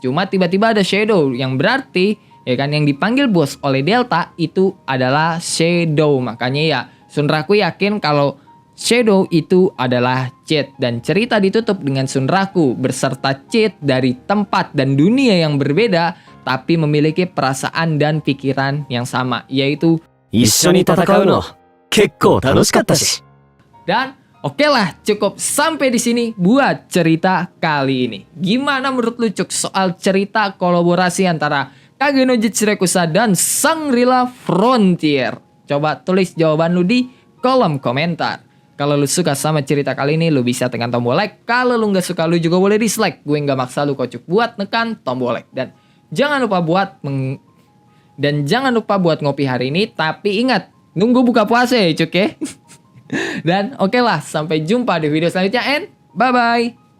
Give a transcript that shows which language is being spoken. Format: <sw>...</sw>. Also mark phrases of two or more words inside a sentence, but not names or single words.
<id>Cuma tiba-tiba ada Shadow, yang berarti ya kan yang dipanggil bos oleh Delta itu adalah Shadow. Makanya ya Sunraku yakin kalau Shadow itu adalah Cheat, dan cerita ditutup dengan Sunraku beserta Cheat dari tempat dan dunia yang berbeda, tapi memiliki perasaan dan pikiran yang sama, yaitu</id> <ja>一緒に戦うの結構楽しかったし。</ja> <id>Dan oke lah, cukup sampai di sini buat cerita kali ini. Gimana menurut lu Cuk soal cerita kolaborasi antara Kage no Jitsurekusa, dan Shangri-La Frontier? Coba tulis jawaban lu di kolom komentar. Kalau lu suka sama cerita kali ini, lu bisa tekan tombol like. Kalau lu nggak suka, lu juga boleh dislike. Gue nggak maksa lu kocok buat nekan tombol like. Dan jangan lupa buat ngopi hari ini. Tapi ingat, nunggu buka puasa ya cuk ya. Dan oke lah, sampai jumpa di video selanjutnya</id> <en>and bye-bye.</en>